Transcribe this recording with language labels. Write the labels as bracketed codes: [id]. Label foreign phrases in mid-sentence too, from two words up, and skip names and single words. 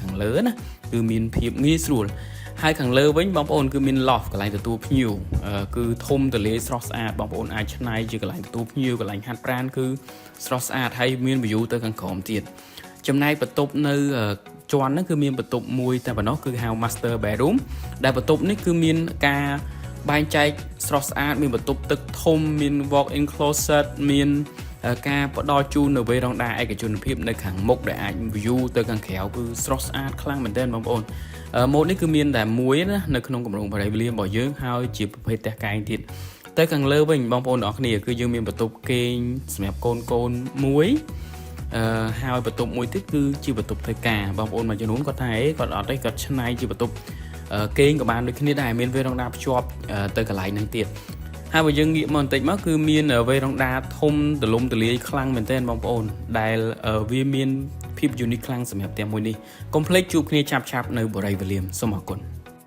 [km] ខាងលើណាគឺមានភាពងាយស្រួលហើយខាងលើវិញបងប្អូនគឺមាន loft កន្លែងទទួលភ្ញៀវគឺធំទលាយស្រស់ស្អាតបងប្អូនអាចច្នៃជាកន្លែងទទួលភ្ញៀវកន្លែងហាត់ប្រាណគឺស្រស់ស្អាតហើយមាន view ទៅខាងក្រោមទៀតចំណែកបន្ទប់នៅ ជាន់ហ្នឹងគឺមានបន្ទប់មួយតែប៉ុណ្ណោះគឺហៅ [en] master bedroom [km] ដែលបន្ទប់នេះគឺមានការបែងចែកស្រស់ស្អាតមានបន្ទប់ទឹកធំមាន [en] walk-in closet [km] មានការផ្ដល់ជូននៅវេរ៉ង់ ដាឯកជនភាពនៅខាងមុខដែលអាច view ទៅខាងក្រៅគឺស្រស់ស្អាតខ្លាំងមែនទែនបងប្អូនម៉ូតនេះគឺមានតែមួយណានៅក្នុងគម្រោង បរិយាលានរបស់យើងហើយជាប្រភេទផ្ទះកែងទៀតទៅខាងលើវិញបងប្អូនទាំងអស់គ្នាគឺយើងមានបន្ទប់គេងសម្រាប់កូនមួយហើយបន្ទប់មួយទៀតគឺជាបន្ទប់ធ្វើការបងប្អូនមួយចំនួនគាត់ថាគាត់អត់ទេគាត់ច្នៃជាបន្ទប់គេងក៏បានដូចគ្នាដែរមានវេរ៉ង់ដាភ្ជាប់ទៅកន្លែងហ្នឹងទៀតហើយបើយើងងាកមកបន្តិចមកគឺមានវេរ៉ង់ដាធំទលំទលាយខ្លាំងមែនទែនបងប្អូនដែលវាមានភាព unique ខ្លាំងសម្រាប់ផ្ទះមួយនេះកុំភ្លេចជួបគ្នាឆាប់ៗនៅបរិយាលានសូមអរគុណ